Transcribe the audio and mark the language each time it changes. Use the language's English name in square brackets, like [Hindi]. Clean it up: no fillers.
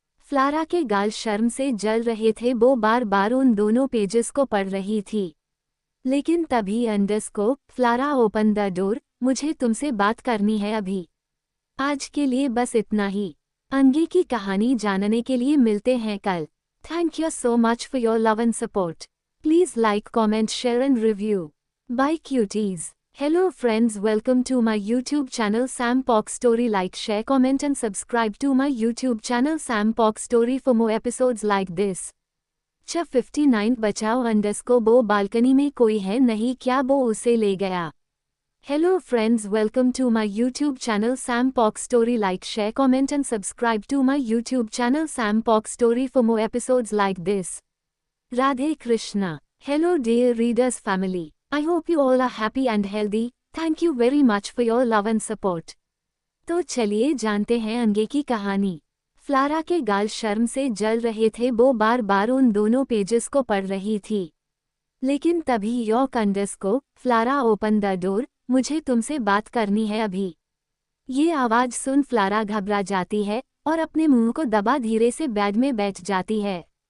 [Hindi] फ्लारा के गाल शर्म से जल रहे थे, वो बार बार उन दोनों पेजेस को पढ़ रही थी। लेकिन तभी अंडरस्को, फ्लारा [English] open the door, [Hindi] मुझे तुमसे बात करनी है अभी। आज के लिए बस इतना ही, आगे की कहानी जानने के लिए मिलते हैं कल। [English] Thank you so much for your love and support. Please like, comment, share and review. Bye cuties. Hello friends, welcome to my YouTube channel Sam Pock Story. Like, share, comment and subscribe to my YouTube channel Sam Pock Story for more episodes like this. [Hindi] 59 बचाओ अंडरस्को बो balcony में कोई है नहीं क्या बो उसे ले गया. [English] Hello friends, welcome to my YouTube channel Sam Pock Story. Like, share, comment and subscribe to my YouTube channel Sam Pock Story for more episodes like this. Radhe Krishna. Hello dear readers family. I hope you all are happy and healthy. Thank you very much for your love and support. [Hindi] तो चलिए जानते हैं आगे की कहानी. फ्लारा के गाल शर्म से जल रहे थे. वो बार बार उन दोनों पेजेस को पढ़ रही थी. लेकिन तभी योक अंडरस्को फ्लारा [English] Open the door. [Hindi] मुझे तुमसे बात करनी है अभी. ये आवाज सुन फ्लारा घबरा जाती है और अपने मुंह को दबा धीरे से बेड में बैठ जाती है.